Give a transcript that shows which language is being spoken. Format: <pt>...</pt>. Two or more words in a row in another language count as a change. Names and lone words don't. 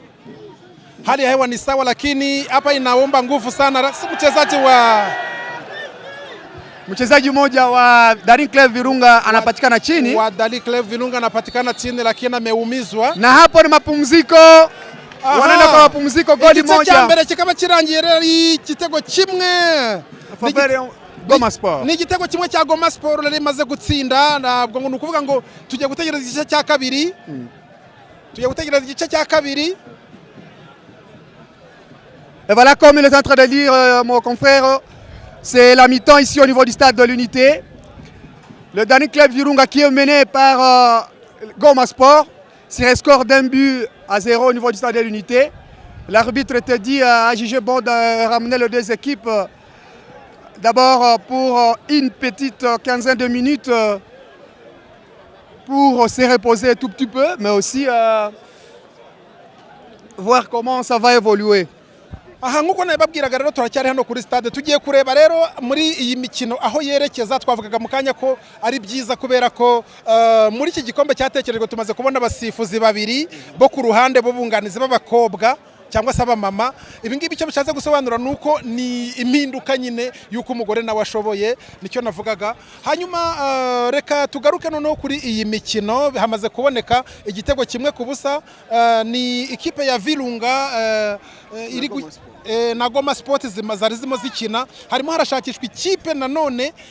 <sw>Hali ya hewa ni sawa, lakini hapa inaomba nguvu sana. Mchezaji mmoja wa Daring Club Virunga anapatikana chini. Wa Daring Club Virunga anapatikana chini, lakini ameumizwa. Na hapo ni mapumziko. Wanaenda kwa mapumziko, goli moja.</sw> <rw>Igice mbere kikaba kirangiye igitego kimwe. Goma Sport. Ni igitego kimwe cya Goma Sport rero imaze gutsinda, nabwo ngo nukuvuga ngo tujye gutegereza igice cya kabiri.</rw> <fr>Et voilà, comme il est en train de dire mon confrère, C'est la mi-temps ici au niveau du stade de l'Unité. Le dernier club Virunga qui est mené par Goma Sport sur un score d'1-0 au niveau du stade de l'Unité. L'arbitre était dit à juger bon de ramener les deux équipes d'abord pour une petite quinzaine de minutes pour se reposer un tout petit peu, mais aussi voir comment ça va évoluer.</fr> <rw>aha nk'uko nababwiraga rero turacyari hano kuri stade tugiye kureba rero muri iyi mikino aho yerekeza twavugaga mu kanya ko ari byiza kubera ko muri iki gikombe cyatekerejwe tumaze kubona abasifuzi babiri bo ku ruhande bo bunganizi b'abakobwa cyangwa se abamama ibi ngibi icyo bishatse gusobanura nuko ni impinduka nyine yuko umugore nawe ashoboye nicyo navugaga hanyuma reka tugaruke noneho kuri iyi mikino hamaze kuboneka igitego kimwe ku busa ni ikipe ya Virunga iri na Goma Sport zari zimo zikina harimo harashakishwa ikipe nanone</rw>